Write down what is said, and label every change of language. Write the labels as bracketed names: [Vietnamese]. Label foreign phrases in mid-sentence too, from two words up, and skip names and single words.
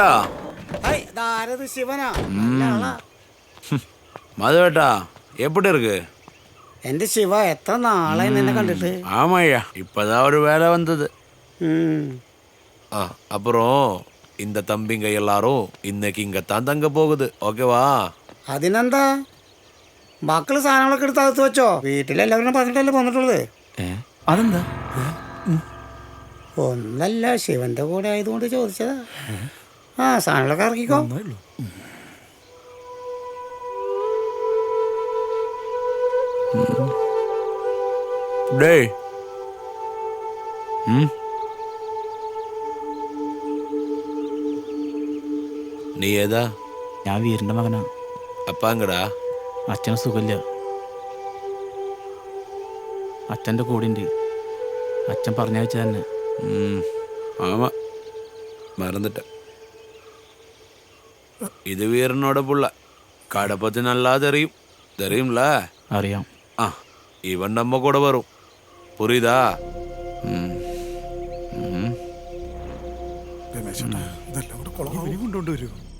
[Malayalam] ശിവനാ? [Tamil] மாதவேட்டா எப்படி இருக்கு? [Malayalam] എന്റെ ശിവ, എത്ര നാളായി നിന്നെ കണ്ടിട്ട്. [Tamil] ஆமாய்யா இப்பதான் ஒரு வேலை வந்தது. அப்புறம் இந்த தம்பிங்க எல்லாரும் இன்னைக்கு இங்கத்தான் தங்க போகுது. ஓகேவா? [Malayalam] അതിനെന്താ, മക്കള് സാധനങ്ങളൊക്കെ എടുത്ത് അകത്ത് വെച്ചോ. വീട്ടിലെല്ലാവരും പറഞ്ഞിട്ടല്ലേ പോന്നിട്ടുള്ളത്. അതെന്താ? ഒന്നല്ല, ശിവന്റെ കൂടെ ആയതുകൊണ്ട് ചോദിച്ചതാ. ആ സാധനങ്ങളൊക്കെ ഇറക്കിക്കോ. டேய் നീ ഏതാ? ഞാൻ വീരന്റെ മകനാ. അപ്പാങ്കടാ? അച്ഛന് സുഖമില്ല. അച്ഛൻ്റെ കൂടെയുണ്ട്. അച്ഛൻ പറഞ്ഞയച്ച തന്നെ. [Tamil] ஆமா மறந்துட்டேன். இது வீரனோட புள்ள. கடை பத்தி நல்லா தெரியும். தெரியும்ல? [Malayalam] അറിയാം. [Tamil] இவன் நம்ம கூட வரும். புரியுதா? [Malayalam] രമേശേട്ടാ ഇതെല്ലാം കൂടെ കുളമാവും. കൊണ്ടുവരൂ.